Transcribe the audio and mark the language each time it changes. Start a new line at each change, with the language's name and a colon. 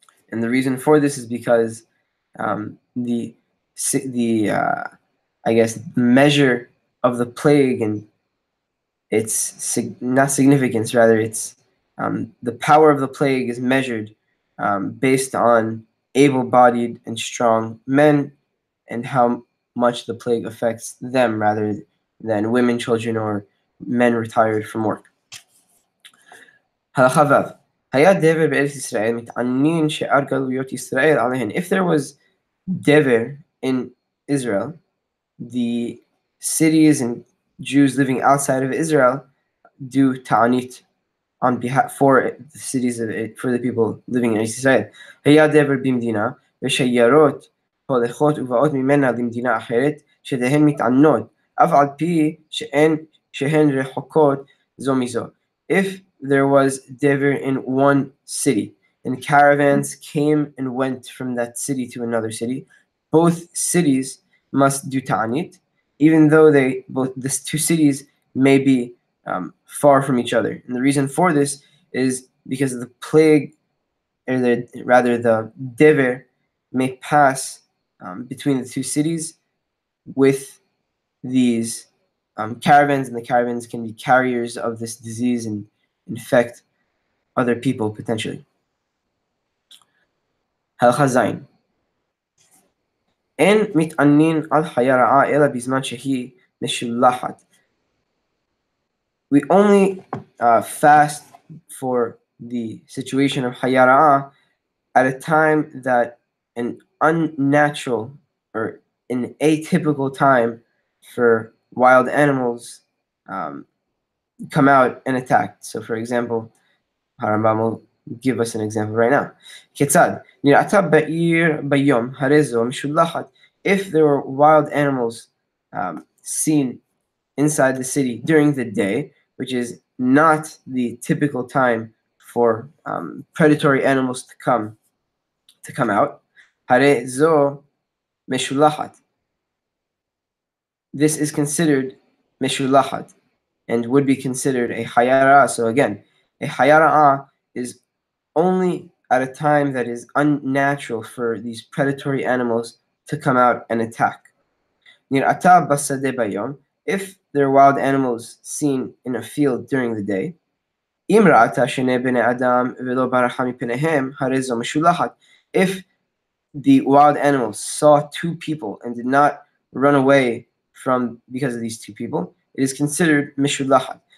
English: And the reason for this is because the measure of the plague and its not significance, rather it's the power of the plague is measured based on able-bodied and strong men, and how much the plague affects them rather than women, children, or men retired from work.
Hebrew: הלכה ו' היה דבר בארץ ישראל מתענין שאר גלויות ישראל עליהן.
English: If there was dever in Israel, the cities and Jews living outside of Israel do ta'anit on behalf for the cities of it, for the people living in Israel.
Hebrew: היה דבר במדינה ושיירות הולכות ובאות ממנה למדינה אחרת שתהן מתענות אף על פי שהן רחוקות זו מזו.
English: If there was dever in one city and caravans came and went from that city to another city, both cities must do ta'anit, even though these two cities may be far from each other. And the reason for this is because of the plague, or the dever may pass between the two cities with these caravans, and the caravans can be carriers of this disease and infect other people potentially.
Hebrew: הלכה ז' אין מתענין על חיה רעה אלא בזמן שהיא משולחת.
English: We only fast for the situation of חיה רעה at a time that an unnatural or an atypical time for wild animals come out and attack. So for example, Harambam will give us an example right now.
Hebrew: כיצד? נראתה בעיר ביום, הרי זו משולחת.
English: If there were wild animals seen inside the city during the day, which is not the typical time for predatory animals to come out, הרי זו משולחת. This is considered משולחת and would be considered a חיה רעה. So again, a חיה רעה is only at a time that is unnatural for these predatory animals to come out and attack.
Hebrew: נראתה בשדה ביום,
English: if there are wild animals seen in a field during the day,
Hebrew: אם ראתה שני בני אדם ולא ברחה מפניהם, הרי זו משולחת.
English: If the wild animals saw two people and did not run away because of these two people, it is considered משולחת.